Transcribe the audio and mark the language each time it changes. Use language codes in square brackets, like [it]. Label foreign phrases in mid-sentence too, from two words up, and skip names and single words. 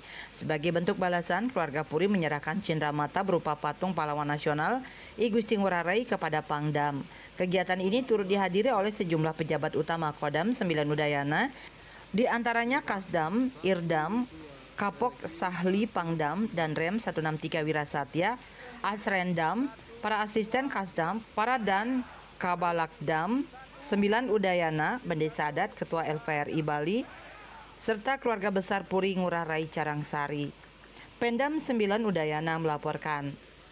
[id] Sebagai bentuk balasan, keluarga Puri menyerahkan cindramata berupa patung pahlawan nasional I Gusti Ngurah Rai kepada Pangdam. Kegiatan ini turut dihadiri oleh sejumlah pejabat utama Kodam 9 Udayana, di antaranya Kasdam, Irdam, Kapok Sahli Pangdam, dan Rem 163 Wirasatya, Asrendam, para asisten Kasdam, para dan Kabalakdam 9 Udayana, Bendesa Adat, Ketua LVRI Bali, serta keluarga besar Puri Ngurah Rai Carangsari. Pangdam 9 Udayana melaporkan.